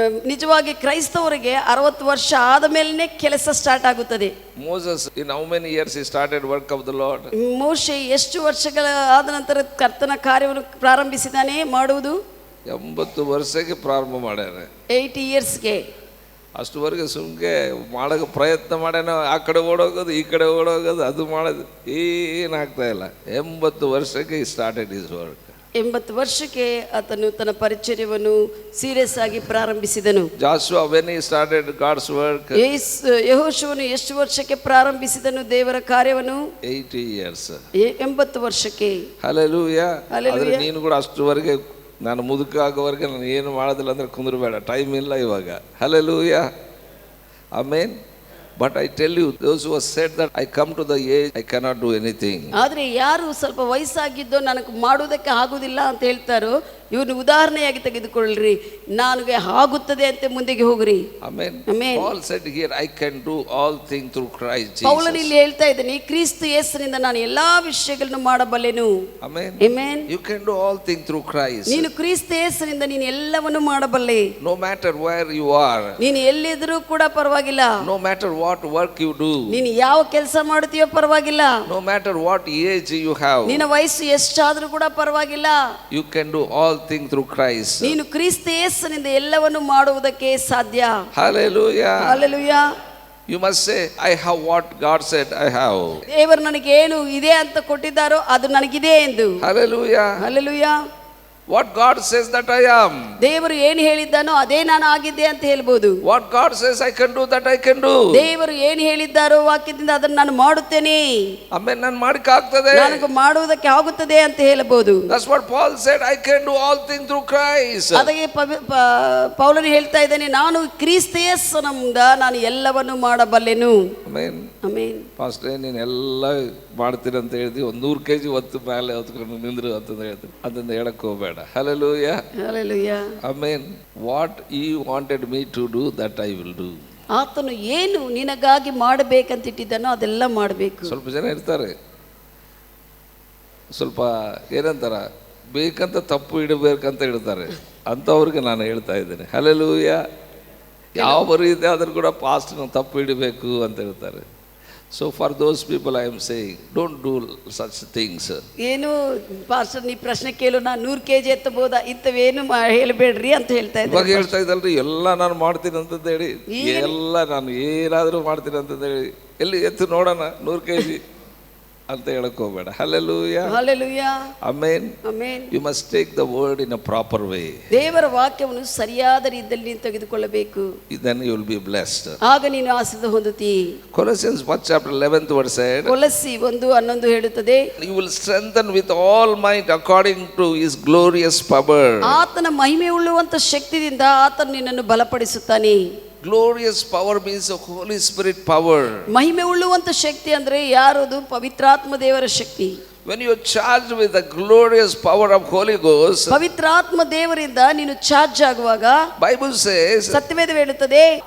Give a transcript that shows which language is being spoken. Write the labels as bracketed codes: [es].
[kn] ನಿಜವಾಗಿ ಕ್ರೈಸ್ತವರಿಗೆ 60 ವರ್ಷ ಆದ ಮೇಲೆನೆ ಕೆಲಸ ಸ್ಟಾರ್ಟ್ ಆಗುತ್ತದೆ. [en] Moses, in how many years he started work of the Lord? [kn] ಮೋಶೆ ಎಷ್ಟು ವರ್ಷಗಳ ಆದ ನಂತರ ಕರ್ತನ ಕಾರ್ಯವನ್ನು ಪ್ರಾರಂಭಿಸಿದಾನೆ ಮಾಡುವುದು? 80 ವರ್ಷಕ್ಕೆ ಪ್ರಾರಂಭ ಮಾಡ್ಯಾರ. 80 ಇಯರ್ಸ್ಗೆ. ಅಷ್ಟುವರೆಗೆ ಸುಮ್ಗೆ ಮಾಡೋಕೆ ಪ್ರಯತ್ನ ಮಾಡ್ಯಾನ. ಆ ಕಡೆ ಓಡೋಗೋದು, ಈ ಕಡೆ ಓಡೋಗೋದು, ಅದು ಮಾಡೋದು ಏನಾಗ್ತಾ ಇಲ್ಲ. [en] 80 ವರ್ಷಕ್ಕೆ started is work. [kn] 80 ವರ್ಷಕ್ಕೆ ಆತನು ತನ್ನ ಪರಿಚರ್ಯವನ್ನು ಸೀರಿಯಸ್ ಆಗಿ ಪ್ರಾರಂಭಿಸಿದನು. [en] Joshua, when he started God's work, [kn] ಯೆಹೋಶುವನು ಎಷ್ಟು ವರ್ಷಕ್ಕೆ ಪ್ರಾರಂಭಿಸಿದನು ದೇವರ ಕಾರ್ಯವನ್ನು? [en] 80 years. [kn] 80 ವರ್ಷಕ್ಕೆ. [en] Hallelujah. [kn] ಆದರೆ ನೀನು ಕೂಡ ಅಷ್ಟುವರೆಗೆ ನಾನು ಮುದುಕ ಆಗೋವರೆಗೆ ನಾನು ಏನು ಮಾಡೋದಿಲ್ಲ ಅಂದರೆ ಕುಂದ್ರಬೇಡ, ಟೈಮ್ ಇಲ್ಲ ಇವಾಗ. [en] Hallelujah. Amen. But I tell you, those who have said that I come to the age I cannot do anything. [kn] ಆದರೆ ಯಾರು ಸ್ವಲ್ಪ ವಯಸ್ಸಾಗಿದ್ದೋ ನನಗೆ ಮಾಡುವುದಕ್ಕೆ ಆಗುವುದಿಲ್ಲ ಅಂತ ಹೇಳ್ತಾರೋ ಇವನು ಉದಾಹರಣೆಯಾಗಿ ತೆಗೆದುಕೊಳ್ಳ್ರಿ. ನನಗೆ ಆಗುತ್ತದೆ ಅಂತ ಮುಂದೆಗೆ ಹೋಗ್ರಿ. [en] Amen. Amen. Paul said here, I can do all things through Christ Jesus. [kn] ಪೌಲನು ಇಲ್ಲಿ ಹೇಳ್ತಾ ಇದ್ದಾನೆ, ಕ್ರಿಸ್ತ ಯೇಸುವಿನಿಂದ ನಾನು ಎಲ್ಲಾ ವಿಷಯಗಳನ್ನು ಮಾಡಬಲ್ಲೆನು. [en] Amen. Amen. You can do all things through Christ. [kn] ನೀನು ಕ್ರಿಸ್ತ ಯೇಸುವಿನಿಂದ ನೀನು ಎಲ್ಲವನ್ನು ಮಾಡಬಲ್ಲೆ. [en] No matter where you are. [kn] ನೀನು ಎಲ್ಲಿದ್ರೂ ಕೂಡ ಪರವಾಗಿಲ್ಲ. [en] No matter what work you do. [kn] ನೀನು ಯಾವ ಕೆಲಸ ಮಾಡುತ್ತೀಯೋ ಪರವಾಗಿಲ್ಲ. [en] No matter what age you have. [kn] ನಿನ್ನ ವಯಸ್ಸು ಎಷ್ಟಾದ್ರೂ ಕೂಡ ಪರವಾಗಿಲ್ಲ. [en] You can do all things through Christ. [kn] ನೀನು ಕ್ರಿಸ್ತ ಯೇಸುವಿನಿಂದ ಎಲ್ಲವನ್ನು ಮಾಡುವುದಕ್ಕೆ ಸಾಧ್ಯ. [en] Hallelujah. Hallelujah. You must say, I have what God said I have. [kn] ದೇವರು ನನಗೆ ಏನು ಇದೆ ಅಂತ ಕೊಟ್ಟಿದ್ದಾರೋ ಅದು ನನಗಿದೆ ಎಂದು. [en] Hallelujah. Hallelujah. What God says that I am. [kn] ದೇವರು ಏನು ಹೇಳಿದ್ದಾನೋ ಅದೇ ನಾನು ಆಗಿದ್ದೆ ಅಂತ ಹೇಳ್ಬೋದು. [en] What God says I can do that I can do. [kn] ದೇವರು ಏನು ಹೇಳಿದ್ದಾರೋ ವಾಕ್ಯದಿಂದ ಅದನ್ನು ನಾನು ಮಾಡುತ್ತೇನೆ. ಆಮೇಲೆ ನಾನು ಮಾಡಕ್ಕೆ ಆಗ್ತದೆ, ನನಗೆ ಮಾಡುವುದಕ್ಕೆ ಆಗುತ್ತದೆ ಅಂತ ಹೇಳಬಹುದು. [en] That's what Paul said, I can do all things through Christ. [kn] ಅದಕ್ಕೆ ಪೌಲನು ಹೇಳ್ತಾ ಇದ್ದಾನೆ, ನಾನು ಕ್ರಿಸ್ತ ಯೇಸುವಿನಿಂದ ನಾನು ಎಲ್ಲವನ್ನು ಮಾಡಬಲ್ಲೆನು. ಆಮೆನ್. ಆಮೆನ್. ಪಾಸ್ಟರ್ ನೀನು ಎಲ್ಲ ಮಾಡ್ತೀರಿ ಅಂತ ಹೇಳಿದ್ವಿ, 100 kg ಹೊತ್ತು ಮೇಲೆ ಹೊತ್ಕೊಂಡು ನಿಂದ್ರು ಅಂತಂದು ಹೇಳ್ತೀವಿ, ಅದನ್ನ ಹೇಳಕ್ಕೆ ಹೋಗಬೇಡ. [en] Hallelujah. Hallelujah. Amen. What he wanted me to do, that I will do. [kn] ಆತನು ಏನು ನಿನಗಾಗಿ ಮಾಡಬೇಕಂತ ಇಟ್ಟಿದ್ದಾನೋ ಅದೆಲ್ಲ ಮಾಡಬೇಕು. ಸ್ವಲ್ಪ ಜನ ಇರ್ತಾರೆ, ಸ್ವಲ್ಪ ಏನಂತಾರ ಬೇಕಂತ ತಪ್ಪು ಇಡಬೇಕಂತ ಇಡ್ತಾರೆ, ಅಂಥವ್ರಿಗೆ ನಾನು ಹೇಳ್ತಾ ಇದ್ದೇನೆ. Hallelujah. ಯಾವ ರೀತಿ ಆದರೂ ಕೂಡ ಪಾಸ್ಟ್ನ ತಪ್ಪು ಇಡಬೇಕು ಅಂತ ಹೇಳ್ತಾರೆ. [en] So for those people I am saying, don't do such things. [kn] ಏನು ಪಾಸ್ಟರ್ ನೀ ಪ್ರಶ್ನೆ ಕೇಳು, ನಾನು 100 kg ಎತ್ತಬಹುದಾ, ಇಂಥವೇನು ಹೇಳಬೇಡ್ರಿ ಅಂತ ಹೇಳ್ತಾ ಇದ್ದಾರೆ. ಇವಾಗ ಹೇಳ್ತಾ ಇದ್ದಲ್ರಿ ಎಲ್ಲ ನಾನು ಮಾಡ್ತೀನಿ ಅಂತಂದು ಹೇಳಿ, ಎಲ್ಲ ನಾನು ಏನಾದರೂ ಮಾಡ್ತೀನಿ ಅಂತಂದು ಹೇಳಿ ಎಲ್ಲಿ ಎತ್ತು ನೋಡೋಣ 100 kg ಅಂತ ಹೇಳಕ್ ಹೋಗಬೇಡ. [en] Hallelujah. Hallelujah. Amen. Amen. You must take the word in a proper way. [kn] ದೇವರ ವಾಕ್ಯವನ್ನು ಸರಿಯಾದ ರೀತಿಯಲ್ಲಿ ತೆಗೆದುಕೊಳ್ಳಬೇಕು. [en] Then you will be blessed. [kn] ಆಗ ನೀನು ಆಶೀರ್ವಾದ ಹೊಂದುತ್ತಿ. [en] Colossians 1 chapter 11th verse said, [kn] ಕೊಲಸ್ಸಿ 1:11 ಹೇಳುತ್ತದೆ, [en] you will strengthen with all might according to his glorious power. [kn] ಆತನ ಮಹಿಮೆ ಉಳ್ಳುವಂತ ಶಕ್ತಿಯಿಂದ ಆತನು ನಿನ್ನನ್ನು ಬಲಪಡಿಸುತ್ತಾನೆ. [en] Glorious power means the Holy Spirit power. [kn] ಮಹಿಮೆ ಉಳ್ಳುವಂತ ಶಕ್ತಿ ಅಂದ್ರೆ ಯಾರದು? ಪವಿತ್ರಾತ್ಮ ದೇವರ ಶಕ್ತಿ. [en] When you are charged with the glorious power of Holy Ghost, [kn] ಪವಿತ್ರಾತ್ಮ ದೇವರಿಂದ ನೀನು ಚಾರ್ಜ್ ಆಗುವಾಗ [en] Bible says, [kn] ಸತ್ಯವೇದ ಹೇಳುತ್ತದೆ,